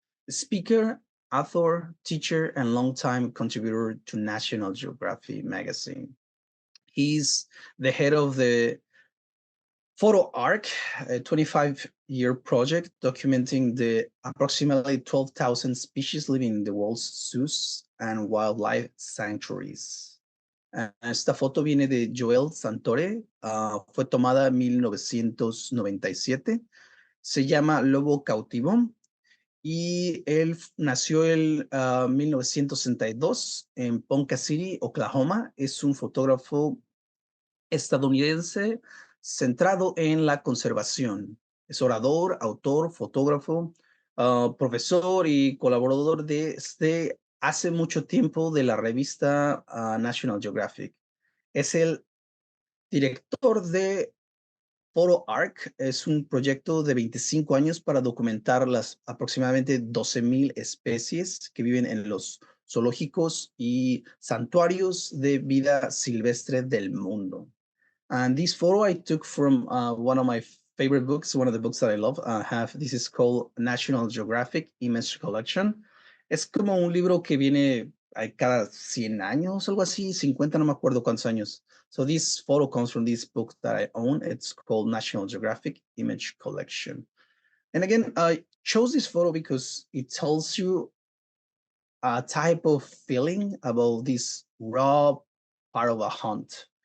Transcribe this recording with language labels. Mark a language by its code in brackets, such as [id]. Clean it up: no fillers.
[en] Speaker, author, teacher, and longtime contributor to National Geographic magazine. He's the head of the Photo Arc, a 25-year project documenting the approximately 12,000 species living in the world's zoos and wildlife sanctuaries. [es] Esta foto viene de Joel Santore, fue tomada en 1997. Se llama Lobo Cautivo y él nació en 1962 en Ponca City, Oklahoma. Es un fotógrafo estadounidense centrado en la conservación. Es orador, autor, fotógrafo, profesor y colaborador desde hace mucho tiempo de la revista National Geographic. Es el director de Photo Arc. Es un proyecto de 25 años para documentar las aproximadamente 12,000 especies que viven en los zoológicos y santuarios de vida silvestre del mundo. [en] And this photo I took from one of my favorite books, one of the books that I love. This is called National Geographic Image Collection. [es] Es como un libro que viene cada 100 años, algo así, 50, no me acuerdo cuántos años. [en] So this photo comes from this book that I own. It's called National Geographic Image Collection. And again, I chose this photo because it tells you a type of feeling about this raw part of a hunt.